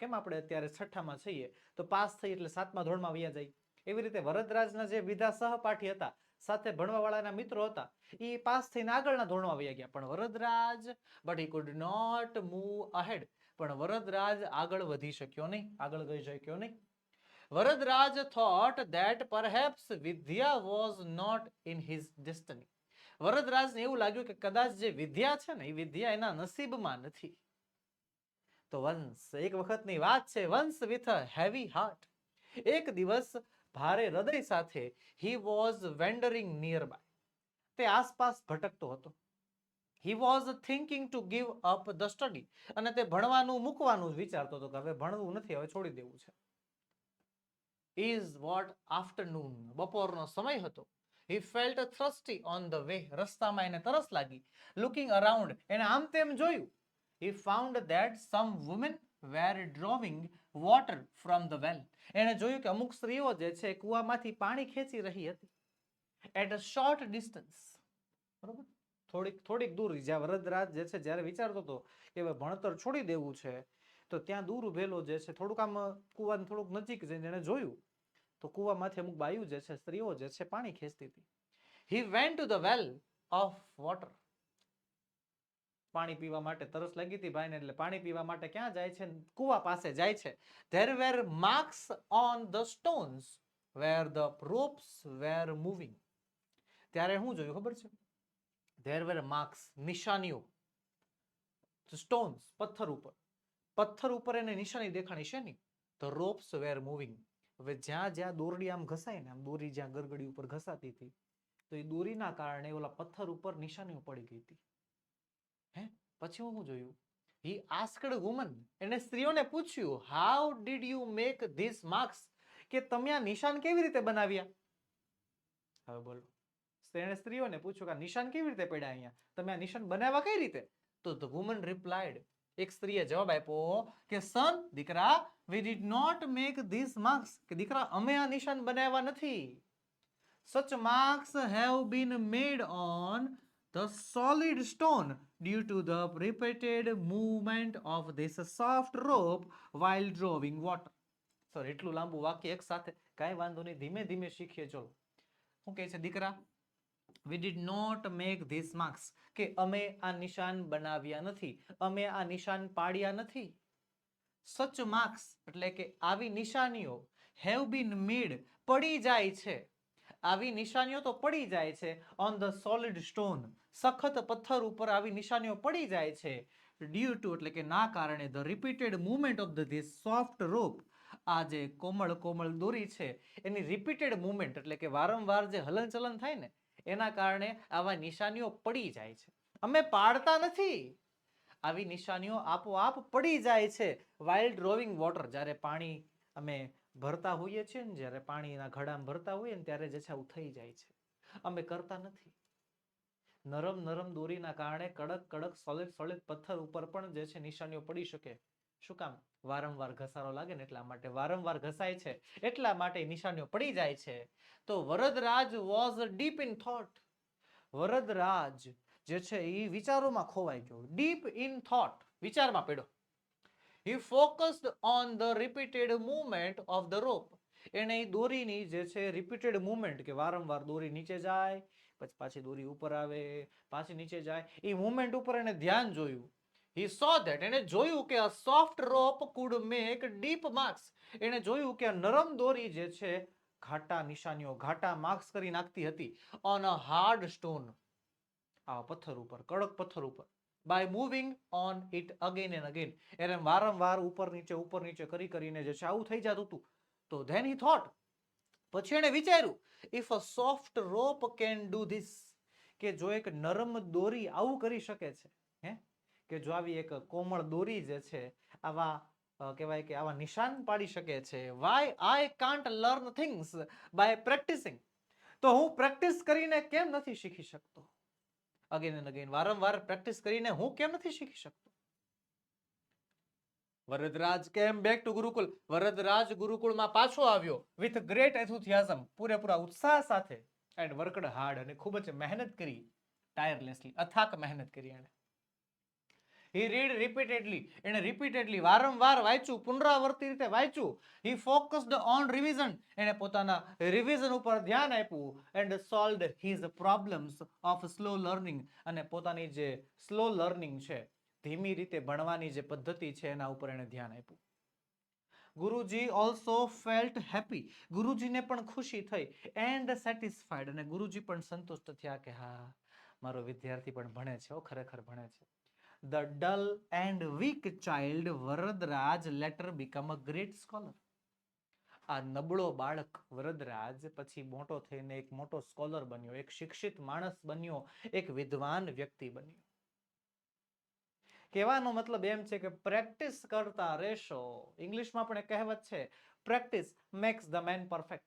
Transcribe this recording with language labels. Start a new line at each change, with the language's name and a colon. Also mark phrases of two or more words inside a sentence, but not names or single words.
Gujarati: કેમ આપણે અત્યારે 6ઠામાં છીએ તો પાસ થઈ એટલે 7મા ધોરણમાં વયા જાય, એવી રીતે વરદરાજના જે બીજા સહપાઠી હતા, સાથે ભણવા વાળાના મિત્રો હતા, એ પાસ થઈને આગળના ધોરણમાં વયા ગયા. પણ વરદરાજ,
English: but he could not move ahead,
Gujarati: પણ વરદરાજ આગળ વધી શક્યો નહીં, આગળ ગઈ શક્યો નહીં.
English: વરદરાજ thought that perhaps વિદ્યા was not in his destiny.
Gujarati: વરદરાજને એવું લાગ્યું કે કદાચ જે વિદ્યા છે ને એ વિદ્યા એના નસીબમાં નથી. તો વંશ, એક વખતની વાત છે, વંશ
English: with a heavy heart,
Gujarati: એક દિવસ ભારે હૃદય સાથે
English: he was wandering nearby,
Gujarati: તે આસપાસ ભટકતો હતો.
English: He was thinking to give up the study.
Gujarati: અને તે ભણવાનું મૂકવાનું જ વિચારતો હતો કે હવે ભણવું નથી, હવે છોડી દેવું છે.
English: Is what afternoon,
Gujarati: બપોરનો સમય હતો.
English: He felt thirsty on the way.
Gujarati: રસ્તામાં એને તરસ લાગી.
English: Looking around,
Gujarati: એને આમ તેમ જોયું.
English: He found that some women were drawing water from the well.
Gujarati: એને જોયું કે અમુક સ્ત્રીઓ જે છે કૂવામાંથી પાણી ખેંચી રહી હતી.
English: At a short distance.
Gujarati: બરોબર, થોડીક દૂર. જ્યાં વરદરાજ જે છે જ્યારે વિચારતો હતો કે હવે ભણતર છોડી દેવું છે, તો ત્યાં દૂર ઉભેલો જે છે થોડુંક આમ કૂવાને થોડુંક નજીક જઈને એને જોયું તો કૂવામાંથી અમુક બાયુ જે છે, સ્ત્રીઓ જે છે પાણી ખેંચતી હતી.
English: He went to the well of water.
Gujarati: પાણી પીવા માટે તરસ લાગી હતી ભાઈને, એટલે પાણી પીવા માટે ક્યાં જાય છે? કૂવા પાસે જાય છે.
English: There were marks on the stones where the ropes were moving.
Gujarati: ત્યારે શું જોયું ખબર છે?
English: There were marks,
Gujarati: નિશાનીઓ. Stones, પથ્થર ઉપર એને નિશાની દેખાણી છે ને.
English: The ropes were moving.
Gujarati: હવે જ્યાં દોરડી આમ ઘસાય ને, આમ દોરી જ્યાં ગરગડી ઉપર ઘસાતી હતી, તો એ દોરીના કારણે ઓલા પથ્થર ઉપર નિશાનીઓ પડી ગઈ હતી. પછી હું જોયું?
English: He asked a woman.
Gujarati: એને સ્ત્રીઓને પૂછ્યું,
English: how did you make these marks?
Gujarati: કે તમે આ નિશાન કેવી રીતે બનાવ્યા? હવે બોલો, એને સ્ત્રીઓને પૂછ્યું કે આ નિશાન કેવી રીતે પડ્યા અહીંયા, તમે આ નિશાન બનાવ્યા કઈ રીતે?
English: તો the woman replied,
Gujarati: એક સ્ત્રીએ જવાબ આપ્યો કે son, દીકરા,
English: we did not make these marks.
Gujarati: કે દીકરા, અમે આ નિશાન બનાવ્યા નથી.
English: Such marks have been made on the solid stone due to the repeated movement of this soft rope while drawing water. Sorry,
Gujarati: એટલું લાંબુ વાક્ય એક સાથે, કાંઈ વાંધો નહીં, ધીમે ધીમે શીખીએ. ચલો, શું કહે છે દીકરા?
English: We did not make these marks.
Gujarati: કે અમે આ નિશાન બનાવ્યા નથી, અમે આ નિશાન પાડ્યા નથી.
English: Such marks
Gujarati: એટલે કે આવી નિશાનીઓ
English: have been made,
Gujarati: પડી જાય છે. આવી નિશાનીઓ તો પડી જાય છે.
English: On the solid stone,
Gujarati: સખત પથ્થર ઉપર આવી નિશાનીઓ પડી જાય છે.
English: Due to
Gujarati: એટલે કે ના કારણે
English: the repeated movement of this soft rope,
Gujarati: આ જે કોમળ દોરી છે એની
English: repeated movement
Gujarati: એટલે કે વારંવાર જે હલનચલન થાય ને, એના કારણે આવા નિશાનીઓ પડી જાય છે. અમે પાડતા નથી, આવી નિશાનીઓ આપોઆપ પડી જાય છે.
English: while drawing water,
Gujarati: જ્યારે પાણી અમે ભરતા હોઈએ છીએ ને, જ્યારે પાણીના ઘડામાં ભરતા હોઈએ ને, ત્યારે જે છે આવું થઈ જાય છે. અમે કરતા નથી. નરમ દોરીના કારણે કડક સોલિડ પથ્થર ઉપર પણ જે છે નિશાનીઓ પડી શકે. શું કામ? વારંવાર ઘસારો લાગે ને એટલા માટે. વારંવાર ઘસાય છે એટલા માટે નિશાનીઓ પડી જાય છે. તો વરદરાજ
English: was deep in thought.
Gujarati: વરદરાજ જે છે એ વિચારોમાં ખોવાઈ ગયો.
English: deep in thought,
Gujarati: વિચારમાં પડ્યો.
English: He focused on the repeated movement of the rope.
Gujarati: એને એ દોરીની જે છે
English: repeated movement,
Gujarati: કે વારંવાર દોરી નીચે જાય, પછી પાછી દોરી ઉપર આવે, પાછી નીચે જાય, એ મુવમેન્ટ ઉપર એને ધ્યાન જોયું.
English: He saw that,
Gujarati: એને જોયું કે
English: a soft rope could make deep marks.
Gujarati: એને જોયું કે નરમ દોરી જે છે ઘાટા નિશાનીઓ, ઘાટા માર્ક્સ કરી નાખતી હતી
English: on a hard stone,
Gujarati: આ પથ્થર ઉપર, કડક પથ્થર ઉપર.
English: by moving on it again and again,
Gujarati: એને વારંવાર ઉપર નીચે કરીને જે છે આવું થઈ જતું હતું.
English: તો then he thought,
Gujarati: પછી એને વિચાર્યું,
English: if a soft rope can do this,
Gujarati: કે જો એક નરમ દોરી આવું કરી શકે છે, કે જો આવી એક કોમળ દોરી જે છે આવા કહેવાય કે આવા નિશાન પાડી શકે છે,
English: why I can't learn things by practicing,
Gujarati: તો હું પ્રેક્ટિસ કરીને કેમ નથી શીખી શકતો?
English: again and again,
Gujarati: વારંવાર પ્રેક્ટિસ કરીને હું કેમ નથી શીખી શકતો?
English: વરદરાજ came back to ગુરુકુલ.
Gujarati: વરદરાજ ગુરુકુળમાં પાછો આવ્યો
English: with great enthusiasm,
Gujarati: પૂરેપૂરા ઉત્સાહ સાથે,
English: and worked hard,
Gujarati: અને ખૂબ જ મહેનત કરી, ટાયરલેસલી, અથાક મહેનત કરી એને.
English: He read repeatedly,
Gujarati: એને રિપીટેડલી વારંવાર વાંચ્યું, પુનરાવર્તિત રીતે વાંચ્યું.
English: He focused on revision,
Gujarati: એને પોતાના રિવિઝન ઉપર ધ્યાન આપ્યું,
English: and solved his problems of slow learning,
Gujarati: અને પોતાની જે
English: slow learning
Gujarati: છે, ધીમી રીતે ભણવાની જે પદ્ધતિ છે એના ઉપર એને ધ્યાન આપ્યું. ગુરુજી
English: also felt happy,
Gujarati: ગુરુજીને પણ ખુશી થઈ,
English: and satisfied,
Gujarati: અને ગુરુજી પણ સંતુષ્ટ થયા કે હા, મારો વિદ્યાર્થી પણ ભણે છે, ખરેખર ભણે છે. The dull and weak child Varadraj later became a great scholar. આ નબળો બાળક વરદરાજ પછી મોટો થઈને એક મોટો સ્કોલર બન્યો, એક શિક્ષિત માણસ બન્યો, એક વિદ્વાન વ્યક્તિ બન્યો. કહેવાનો મતલબ એમ છે કે પ્રેક્ટિસ કરતા રહેશો. ઇંગ્લિશમાં પણ એક કહેવત છે,
English: practice makes the man perfect.